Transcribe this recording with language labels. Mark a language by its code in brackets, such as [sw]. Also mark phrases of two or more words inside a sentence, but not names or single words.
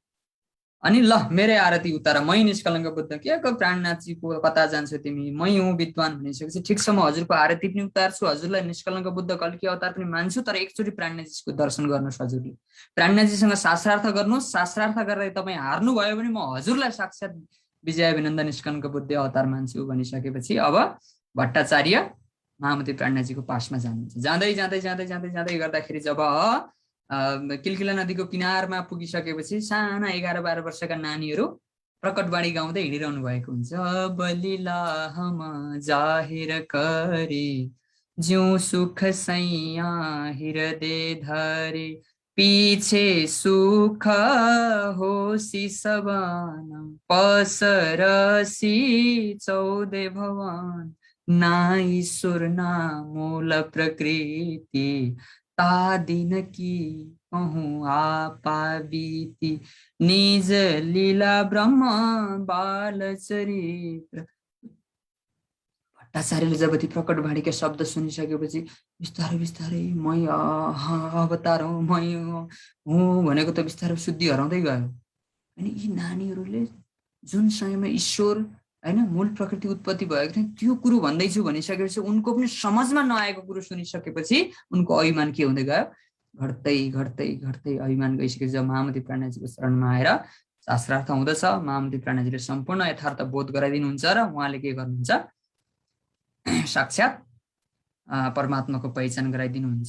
[ne] अनि ल मेरै आरती उतार, मै निष्कलङ्क बुद्ध के को प्राणनाथजीको कता जान्छौ तिमी, मै हुँ विद्वान भनिसकेपछि ठिक छ म हजुरको आरती पनि उतार्छु, हजुरलाई निष्कलङ्क बुद्ध कल्की अवतार पनि मान्छु, तर एकचोटि प्राणनाथजीको दर्शन गर्नुहोस् हजुरले, प्राणनाथजीसँग शास्त्रार्थ गर्नुहोस्, शास्त्रार्थ गरेर तपाईँ हार्नुभयो भने म हजुरलाई साक्षात् विजयाभिनन्द निष्कलङ्क बुद्ध अवतार मान्छु भनिसकेपछि अब भट्टाचार्य महामती प्राणनाथजीको पासमा जानुहुन्छ। जाँदै जाँदै जाँदै जाँदै जाँदै गर्दाखेरि जब किलकिला नदीको किनारमा पुगिसकेपछि साना 11-12 वर्षका नानीहरू प्रकटवाणी गाउँदै हिँडिरहनु भएको हुन्छ। [hi] बलिला हम जाहिर करे ज्यू सुख सैया हृदय धरे, पीछे सुख होसी सबन पसरसी 14 भवन, ना ईश्वर ना मूल प्रकृति, तादिन की कहूँ आपा बीती, निज लीला ब्रह्म बाल चरित्र। [ne] भट्टाचार्यले जब ती प्रकटवाणीका शब्द सुनिसकेपछि बिस्तारै बिस्तारै [hi] मै अवतार हूँ, [ne] मै हुँ भनेको त बिस्तारै शुद्धि हराउँदै गयो। अनि यी नानीहरूले जुन समयमा ईश्वर होइन मूल प्रकृति उत्पत्ति भएको थियो त्यो कुरो भन्दैछु भनिसकेपछि उनको पनि समझमा नआएको कुरो सुनिसकेपछि उनको अभिमान के हुँदै गयो, घट्दै घट्दै घट्दै अभिमान गइसकेपछि जब महामती प्राणजीको शरणमा आएर शास्त्रार्थ हुँदछ, महामती प्राणजीले सम्पूर्ण यथार्थ बोध गराइदिनुहुन्छ र उहाँले के गर्नुहुन्छ, साक्षात् परमात्माको पहिचान गराइदिनुहुन्छ।